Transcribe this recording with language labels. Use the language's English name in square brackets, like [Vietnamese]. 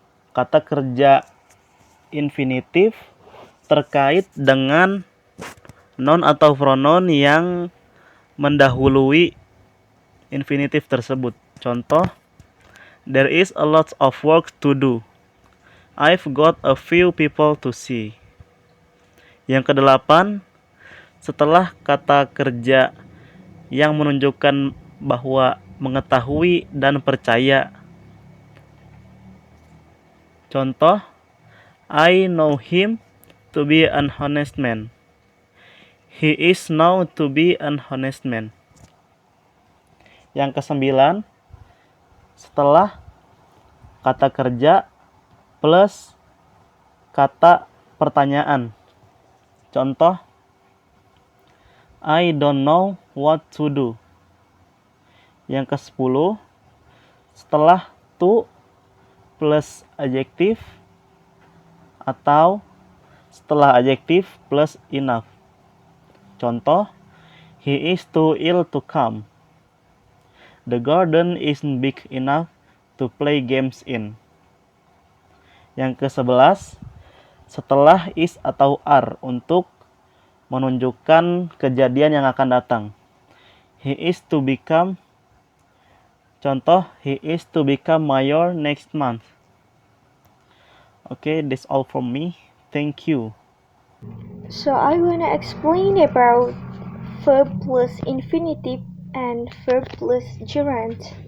[Indonesian] Kata kerja infinitif terkait dengan noun atau pronoun yang mendahului infinitif tersebut. Contoh, [English] there is a lot of work to do. I've got a few people to see. [Indonesian] Yang kedelapan, setelah kata kerja yang menunjukkan bahwa mengetahui dan percaya. Contoh, [English] I know him to be an honest man. He is known to be an honest man. [Indonesian] Yang kesembilan, setelah kata kerja plus kata pertanyaan. [English] Contoh, I don't know what to do. [Indonesian] Yang ke-10, setelah to plus adjektif atau setelah adjektif plus enough. Contoh, [English] he is too ill to come. The garden isn't big enough to play games in. [Indonesian] Yang ke-11, setelah is atau are untuk menunjukkan kejadian yang akan datang. [English] He is to become, [Indonesian] contoh, [English] he is to become mayor next month. Okay, that's all from me. Thank you. So I wanna explain about verb plus infinitive and verb plus gerund.